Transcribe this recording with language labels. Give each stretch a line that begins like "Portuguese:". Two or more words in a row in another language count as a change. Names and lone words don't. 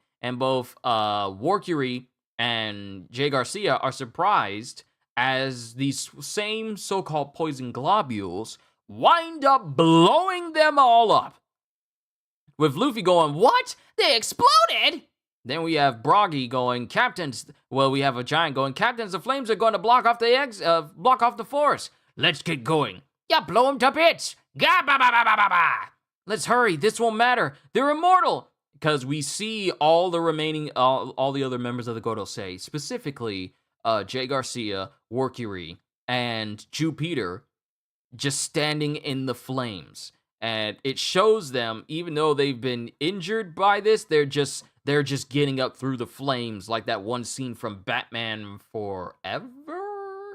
English: And both Warcury and Jay Garcia are surprised as these same so-called poison globules wind up blowing them all up. With Luffy going, what? They exploded? Then we have Brogy going, captains, well, we have a giant going, captains, the flames are going to block off the forest. Let's get going. Yeah, blow them to bits. Ga-ba-ba-ba-ba-ba-ba! Let's hurry, this won't matter. They're immortal! Because we see all the remaining, all the other members of the Gorosei, specifically Jay Garcia, Warcury, and Jupiter, just standing in the flames. And it shows them, even though they've been injured by this, they're just getting up through the flames, like that one scene from Batman Forever?